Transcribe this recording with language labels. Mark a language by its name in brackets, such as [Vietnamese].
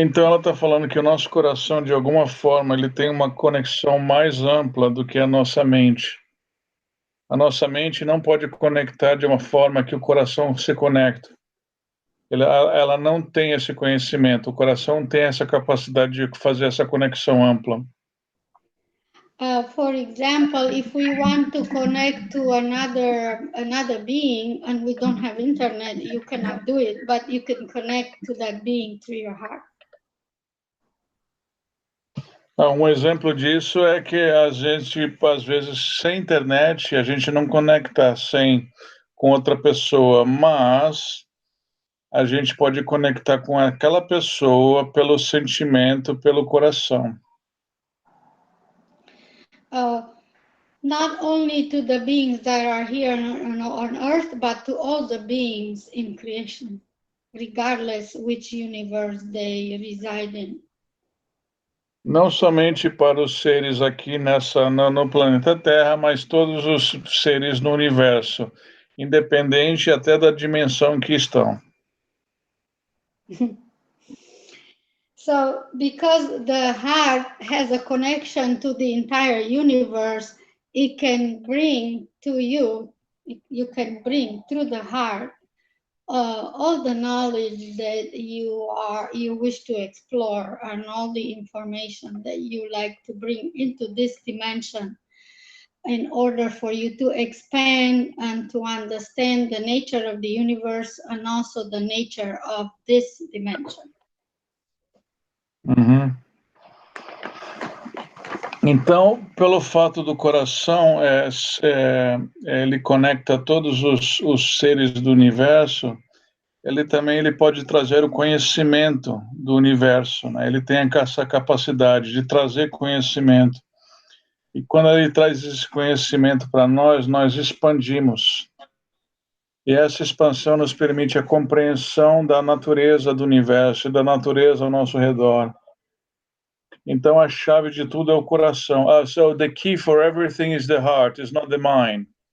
[Portuguese] Então ela está falando que o nosso coração, de alguma forma, ele tem uma conexão mais ampla do que a nossa mente. A nossa mente não pode conectar de uma forma que o coração se conecta. Ela não tem esse conhecimento. O coração tem essa capacidade de fazer essa conexão ampla. [English] For example, if we want to connect to another being and we don't have internet, you cannot do it, but you can connect to that being through your heart. [Portuguese] Um exemplo disso é que a gente, às vezes, sem internet, a gente não conecta com outra pessoa, mas a gente pode conectar com aquela pessoa pelo sentimento, pelo coração. [English] Not only to the beings that are here on earth, but to all the beings in creation, regardless which universe they reside in. [Portuguese] Não somente para os seres aqui no planeta Terra, mas todos os seres no universo, independente até da dimensão que estão. [English] So, because the heart has a connection to the entire universe, it can bring to you can bring through the heart all the knowledge that you wish to explore and all the information that you like to bring into this dimension in order for you to expand and to understand the nature of the universe and also the nature of this dimension. Uhum. [Portuguese] Então, pelo fato do coração, ele conecta todos os seres do universo, ele pode trazer o conhecimento do universo, né? Ele tem essa capacidade de trazer conhecimento. E quando ele traz esse conhecimento para nós expandimos. E essa expansão nos permite a compreensão da natureza do universo e da natureza ao nosso redor. Então, a chave de tudo é o coração. [English] So the key for everything is the heart, is not the mind.